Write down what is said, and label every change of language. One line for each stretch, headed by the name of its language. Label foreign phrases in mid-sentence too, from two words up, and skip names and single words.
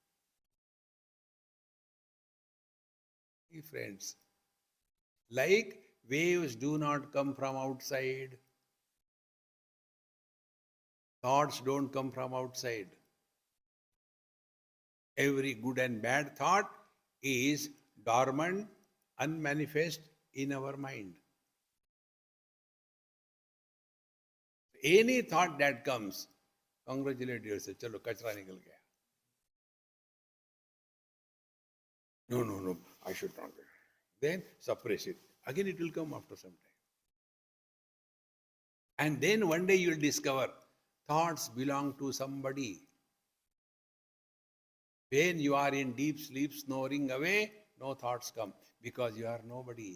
English: See, friends, like waves do not come from outside, thoughts don't come from outside. Every good and bad thought is dormant, unmanifest in our mind. Any thought that comes, congratulate yourself,
Hindi: चलो, कचरा निकल गया.
English: No, I should not. Then suppress it. Again it will come after some time. And then one day you will discover thoughts belong to somebody. When you are in deep sleep, snoring away, no thoughts come because you are nobody.